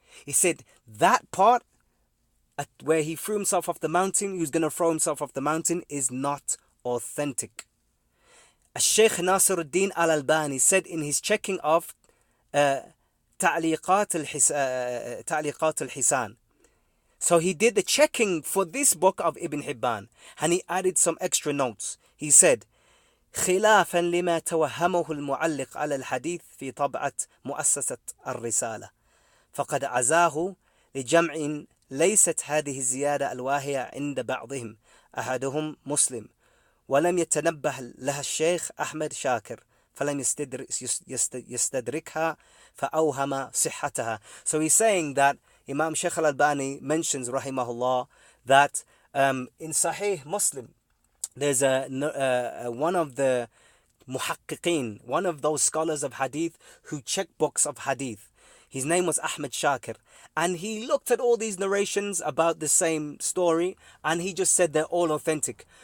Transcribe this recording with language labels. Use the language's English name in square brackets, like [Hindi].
[English] He said that part where he threw himself off the mountain, he was going to throw himself off the mountain, is not authentic. Sheikh Nasir al-Din al-Albani said in his checking of Ta'liqat al-Hisan. So he did the checking for this book of Ibn Hibban, and he added some extra notes. He said, [Arabic] خلافا لما توهمه المعلق على الحديث في طبعة مؤسسة الرسالة، فقد عزاه لجمع ليست هذه الزيادة الواهية عند بعضهم، أحدهم مسلم، ولم يتنبه لها الشيخ أحمد شاكر، فلم يستدركها فأوهم صحتها. [English] So he's saying that Imam Shaykh al-Albani mentions, rahimahullah, that in Sahih Muslim, there's one of the muhaqqiqeen, one of those scholars of hadith who check books of hadith. His name was Ahmad Shakir, and he looked at all these narrations about the same story, and he just said they're all authentic.